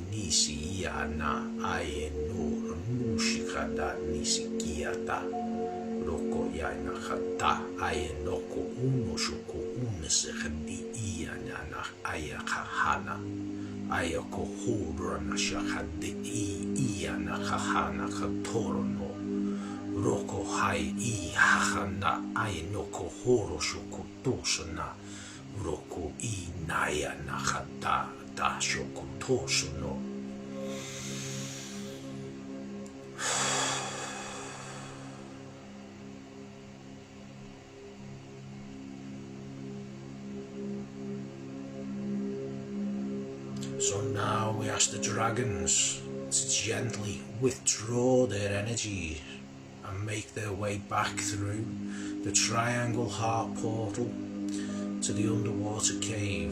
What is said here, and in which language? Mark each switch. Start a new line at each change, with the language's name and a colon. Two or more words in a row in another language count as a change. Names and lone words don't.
English: nisi iana ai no nushi khada nisi kiata loko yaina khata ai noko uno shuku unese khadi iana na aya khahana aya ko hurana shakhadi iana khahana khatoro no Roko hai I hahana ai noko horo shoko tosana Roko I naya na hata dasho kontoso no. So now we ask the dragons to gently withdraw their energy and make their way back through the Triangle Heart portal to the underwater cave.